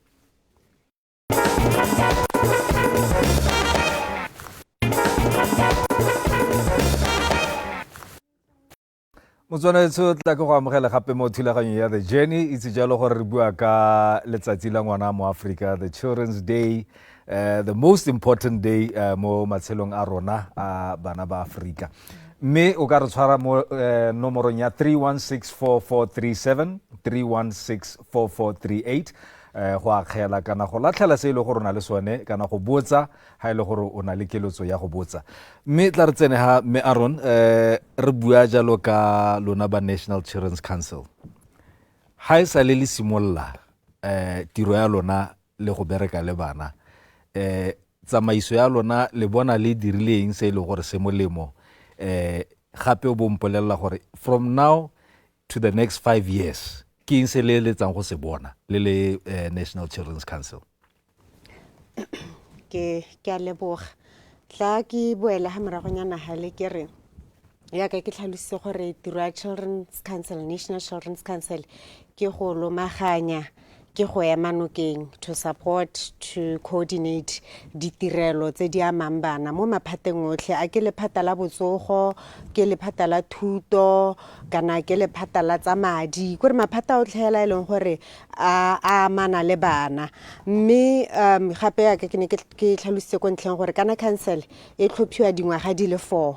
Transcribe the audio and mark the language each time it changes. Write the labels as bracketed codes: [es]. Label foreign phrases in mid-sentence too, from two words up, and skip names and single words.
[tn] Motswana etso tla ke go amogela gape mo thulaganyo ya The Journey itse jalo gore re bua ka letsatsi la ngwana mo Africa, [en] the Children's Day, the most important day [tn] mo matshelong a rona a bana ba Africa. Mme o ka re tshwara mo nomorong ya 3164437 3164438 go akgela kana go latlhela se ile gore na le sone kana go botsa ha ile gore o na le kelotso ya go botsa mme tla re tsene ha me Aaron re bua jalo ka lona ba National Children's Council ha e sa le simolla tiro ya lona le go bereka le bana tsamaiso ya lona le bona le dirileng se ile gore se molemo gape o bompolella gore [en] from now to the next 5 years [tn] ke ntse le tsang go se bona le National Children's Council. Ke a leboga tla ke boela ha moragonyana ha le ke re ya ka ke tlhalositse gore tiro ya Children's Council, National Children's Council ke go lomaganya ke go ema nokeng [en] to support, to coordinate [tn] ditirelo tse di amang bana mo maphateng otlhe a ke lephata la botsogo ke lephata la thuto kana ke lephata la tsa madi gore maphata otlhe hela ile gore a amana le bana mme gape ya ke ne ke tlhalositse go ntleng gore kana council e tlhophiwa dingwaga di le 4